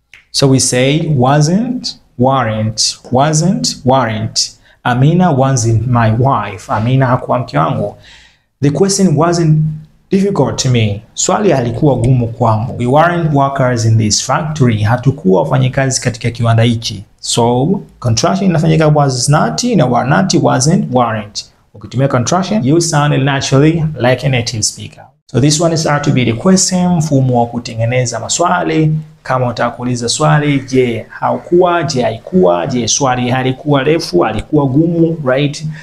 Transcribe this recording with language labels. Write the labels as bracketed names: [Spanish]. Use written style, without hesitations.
[English] So we say wasn't, weren't, wasn't, weren't. Amina wasn't my wife. Amina [Swahili] hakuwa mke wangu. [English] The question wasn't difficult to me. [Swahili] Swali halikuwa gumu kwangu. [English] We weren't workers in this factory. [Swahili] Hatukuwa wafanyikazi katika kiwanda hichi. [English] So contraction inafanyika was not na were not, wasn't, weren't. [Swahili] Ukitumia [English] contraction you sound naturally like a native speaker. So this one is how to be the question, [Swahili] mfumo wa kutengeneza maswali. Kama unataka kuuliza swali, je, haukuwa, je, haikuwa, je, swali halikuwa refu, halikuwa gumu, right?